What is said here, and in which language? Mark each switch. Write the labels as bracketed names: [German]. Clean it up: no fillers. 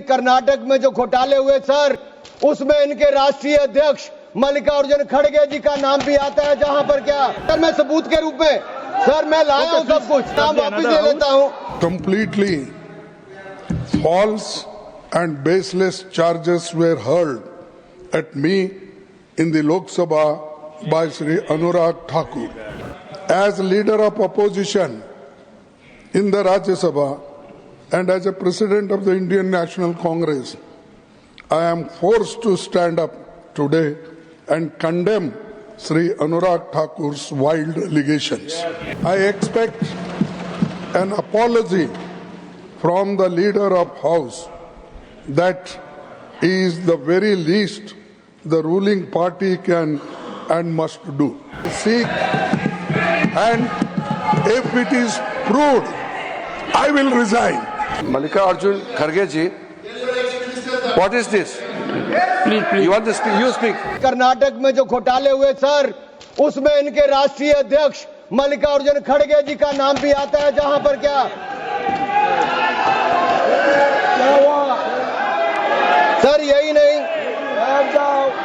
[Hindi] कर्नाटक में जो घोटाले हुए सर, उसमें इनके राष्ट्रीय अध्यक्ष मल्लिकार्जुन खड़गे जी का नाम भी आता है। जहां पर क्या सर, मैं सबूत के रूप में सर मैं लाया हूं सब कुछ, नाम वापिस ले लेता हूं। [English] Completely false and baseless charges were hurled at me in the Lok Sabha by Shri Anurag Thakur. As leader of opposition in the Rajya Sabha and as a president of the Indian National Congress, I am forced to stand up today and condemn Shri Anurag Thakur's wild allegations. I expect an apology from the leader of House. That is the very least the ruling party can and must do. Seek, and if it is proved, I will resign. Mallikarjun Kharge ji, what is this? Please. You want to speak? You speak. [Hindi] Karnataka में जो घोटाले हुए sir, उसमें इनके राष्ट्रीय अध्यक्ष मल्लिकार्जुन खड़गे जी का नाम भी आता है। जहां पर क्या हुआ सर, यही नहीं, बैठ जाओ।